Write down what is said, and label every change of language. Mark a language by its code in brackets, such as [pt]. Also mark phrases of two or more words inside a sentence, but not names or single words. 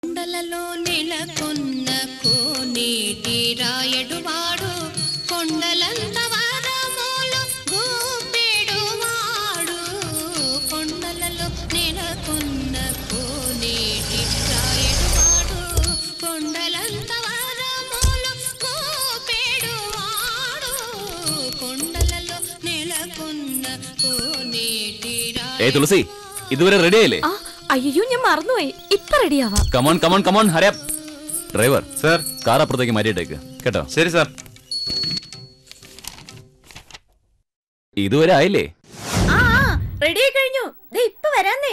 [te] కొండలలో నెలకొన్న కోనేటి రాయడువాడు కొండలంత వరములు గోపెడువాడు కొండలలో నెలకొన్న కోనేటి రాయడువాడు కొండలంత వరములు గోపెడువాడు కొండలలో నెలకొన్న కోనేటి [ml] ഏ തുളസി ഇതുവരെ റെഡി ആയില്ലേ? അയ്യോ ഞാൻ മറന്നുപോയി. ഇപ്പൊ റെഡിയാവാം. [en] come on come on come on hurry up. driver sir car [ml] അപ്പുറത്തേക്ക് മാറ്റിയിട്ടേക്ക് കേട്ടോ. ശരി സാർ. ഇതുവരെ ആയില്ലേ? റെഡി ആയി കഴിഞ്ഞു. ദേ ഇപ്പൊ വരാന്നേ.